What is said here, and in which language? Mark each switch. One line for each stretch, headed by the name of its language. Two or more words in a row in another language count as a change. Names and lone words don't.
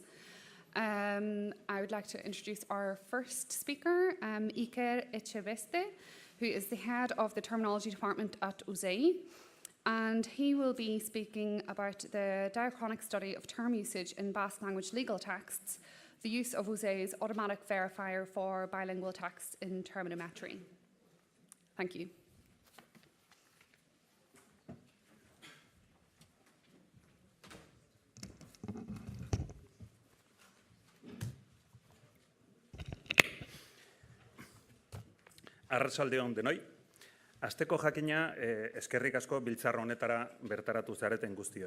English: I would like to introduce our first speaker, Iker Echeveste, who is the head of the terminology department at USAID. And he will be speaking about the diachronic study of term usage in Basque language legal texts, the use of USAID's automatic verifier for bilingual texts in terminometry. Thank you.
Basque: Arratsalde on denoi. Asteko jakina eskerrik asko biltzar honetara bertaratu zareten guztioi.